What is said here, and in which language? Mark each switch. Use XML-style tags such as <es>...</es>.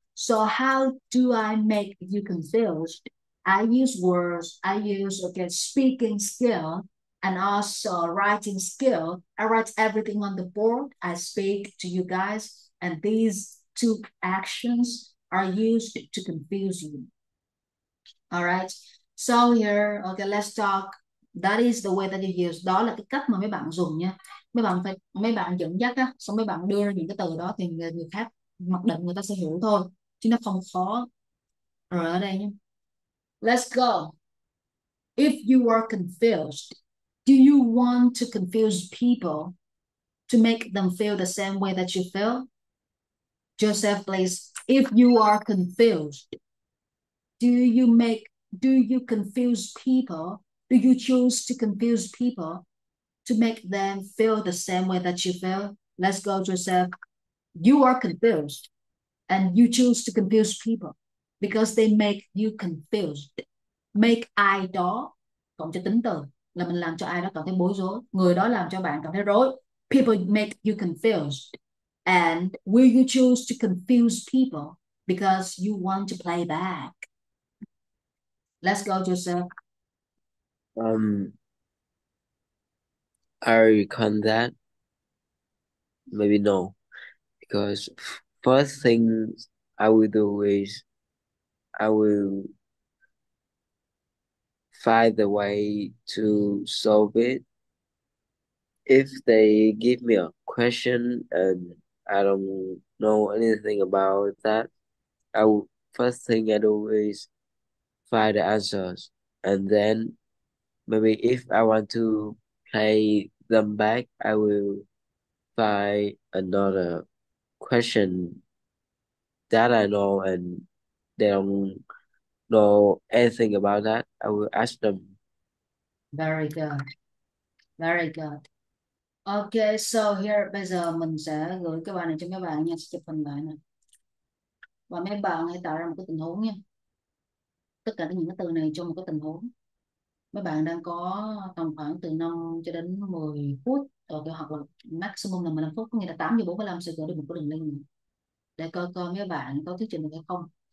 <en>So how do I make you confused? I use words, I use, okay, speaking skill, and also writing skill. I write everything on the board. I speak to you guys, and these two actions are used to confuse you. Alright. So here, okay, let's talk. That is the way that you use.</en> <vi>Đó là cái cách mà mấy bạn dùng nha. Mấy bạn dẫn dắt á, xong mấy bạn đưa ra những cái từ đó thì người khác mặc định người ta sẽ hiểu thôi, chứ nó không khó. Rồi ở đây nhé.</vi> <en>Let's go. If you are confused, do you want to confuse people to make them feel the same way that you feel? Joseph, please. If you are confused, do you confuse people? Do you choose to confuse people to make them feel the same way that you feel? Let's go, Joseph. You are confused and you choose to confuse people because they make you confused.</en> <vi>Make ai đó cộng cho tính từ là mình làm cho ai đó cảm thấy bối rối, người đó làm cho bạn cảm thấy rối.</vi> <en>People make you confused. And will you choose to confuse people because you want to play back? Let's go, Joseph. I recall that. Maybe no, because first thing I will do is I will find the way to solve it. If they give me a question and I don't know anything about that, first thing I do is find the answers, and then maybe if I want to play them back, I will find another question that I know and they don't know anything about that. I will ask them. Very good. Very good. Okay, so here</en> <vi>bây giờ mình sẽ gửi cái bài này cho mấy bạn nha, sẽ chụp hình lại nè. Và mấy bạn hãy tạo ra một cái tình huống nha. Tất cả những cái từ này trong một cái tình huống. Mấy bạn đang có tầm khoảng từ 5 cho đến 10 phút, hoặc là maximum là 15 phút, có nghĩa là 8:45 sẽ gửi được một cái đường link này, để coi coi mấy bạn có thuyết trình được hay không.</vi>